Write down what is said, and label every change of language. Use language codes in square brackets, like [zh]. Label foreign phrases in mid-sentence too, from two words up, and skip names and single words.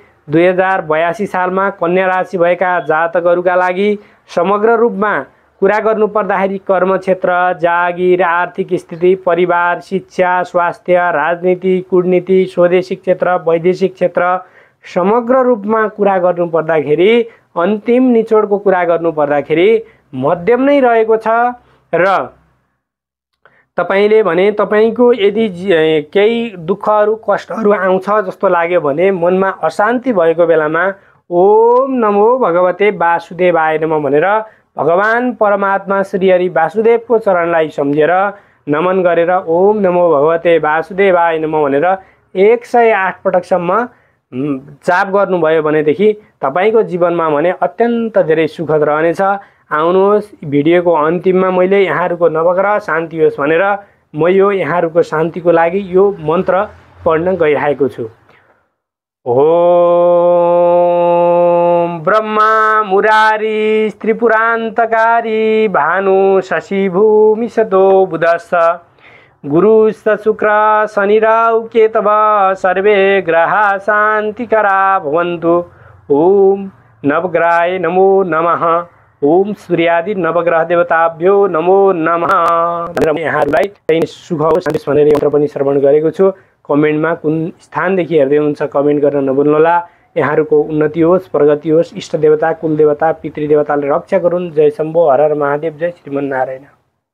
[ne] 2082 सालमा कन्या राशि भएका जातकहरूका लागि समग्र रूपमा कुरा गर्नु पर्दाखेरि कर्म क्षेत्र, जागिर, आर्थिक स्थिति, परिवार, शिक्षा, स्वास्थ्य, राजनीति, कूटनीति, स्वदेशी क्षेत्र, वैदेशिक क्षेत्र समग्र रूपमा कुरा गर्नु पर्दाखेरि अन्तिम निचोडको कुरा गर्नु पर्दाखेरि मध्यम नै रहेको छ। र तपाईले भने तपाईको यदि केही दुःखहरू कष्टहरू आउँछ जस्तो लाग्यो भने मनमा अशान्ति भएको बेलामा [sa] ओम नमो भगवते वासुदेवाय नमः [ne] भनेर भगवान परमात्मा श्री हरि वासुदेवको चरणलाई सम्झेर नमन गरेर [sa] ओम नमो भगवते वासुदेवाय नमः [ne] भनेर 108 पटकसम्म जाप गर्नुभयो भनेदेखि तपाईको जीवनमा भने अत्यन्त धेरै सुखद रहनेछ। आउनुहोस् भिडियोको अन्तिममा मैले यहाँहरूको नवग्रह शान्ति होस् भनेर म यो यहाँहरूको शान्तिको लागि यो मन्त्र पढ्न गइरहेको छु। [sa] ओम ब्रह्मा मुरारी त्रिपुरान्तकारी भानु शशि भूमि सतो बुधस्स गुरुश्च शुक्र शनि राहु केतव सर्वे ग्रहा शान्तिकरा भवन्तु। ओम नवग्रहाय नमो नमः। ओम सूर्यादि नवग्रह देवताभ्यो नमो नमः [ne] भनेर यहाँहरूलाई चाहिँ सुख होस् सन्देश भनेर यन्त्र पनि श्रवण गरेको छु। कमेन्टमा कुन स्थानदेखि हेर्दै हुन्छ कमेन्ट गर्न नभुल्नुहोला। यहाँहरूको उन्नति होस्, प्रगति होस्। इष्ट देवता, कुल देवता, पितृ देवताले रक्षा गरून्। जय शम्भो, हर हर महादेव, जय श्रीमन्नारायण।